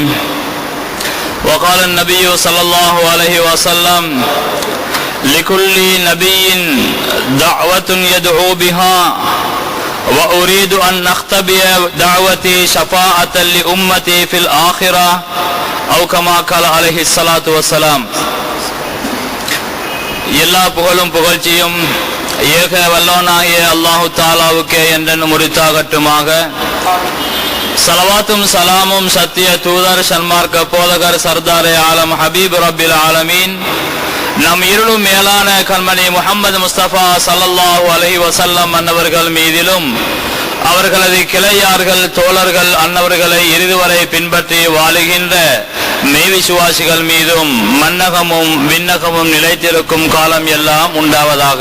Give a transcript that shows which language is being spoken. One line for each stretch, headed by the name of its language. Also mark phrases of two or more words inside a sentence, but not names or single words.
Arabic: وقال النبي صلى الله عليه وسلم: لكل نبي دعوة يدعو بها وأريد أن أختبئ دعوتي شفاعة لأمتي في الآخرة أو كما قال عليه الصلاة والسلام.
Tamil: எல்லா புகழும் புகழ்ச்சியும் ஏக வல்லவனாகிய அல்லாஹு தாலாவுக்கே என்றென்றும் உரித்தாகட்டுமாக. சலவாத்தும் சலாமும் சத்திய தூதர் சன்மார்க்க போதகர்
Urdu: سردارِ عالم
Arabic: حبيب رب العالمين
Tamil: நம் இருளும் மேலான கண்மணி முஹம்மது முஸ்தபா
Arabic: صلى الله عليه وسلم
Tamil: அன்னவர்கள் மீதிலும் அவர்களது கிளையார்கள் தோழர்கள் அன்னவர்களை இறுதிவரை பின்பற்றி வாழுகின்ற மெய்விசுவாசிகள் மீதும் மன்னகமும் விண்ணகமும் நிலைத்திருக்கும் காலம் எல்லாம் உண்டாவதாக.